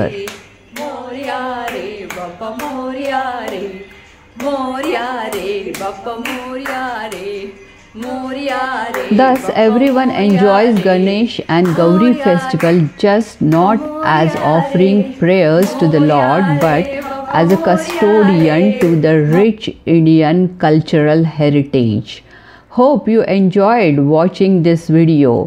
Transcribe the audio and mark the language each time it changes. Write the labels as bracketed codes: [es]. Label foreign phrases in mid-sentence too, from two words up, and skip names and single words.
[mr] Moria re, Bappa Moria re, Moria re, Bappa Moria re, Moria re. [en] Thus, everyone enjoys Ganesh and Gauri festival just not as offering prayers to the Lord, but as a custodian to the rich Indian cultural heritage. Hope you enjoyed watching this video.